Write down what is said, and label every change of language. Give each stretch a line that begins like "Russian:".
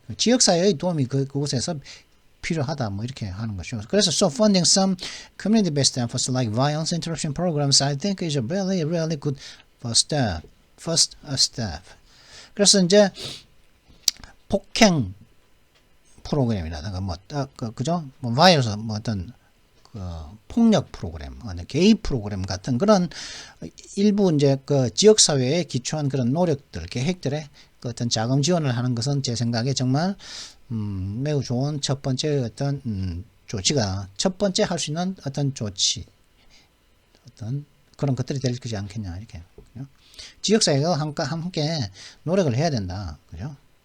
Korean: 지역사회의 도움이 그곳에서 필요하다 뭐 이렇게 하는 거죠.
English: 그래서 so funding some community-based efforts like violence interruption programs I think is a really really good first step.
Korean: 그래서 이제 폭행 프로그램이라든가 그죠? violence 어떤 폭력 프로그램, 게이 프로그램 같은 그런 일부 이제 지역 사회에 기초한 그런 노력들, 계획들에 어떤 자금 지원을 하는 것은 제 생각에 정말 매우 좋은 첫 번째 어떤 조치가 첫 번째 할 수 있는 어떤 조치 어떤 그런 것들이 될 거지 않겠냐 이렇게 지역사회가 함께 노력을 해야 된다 그죠?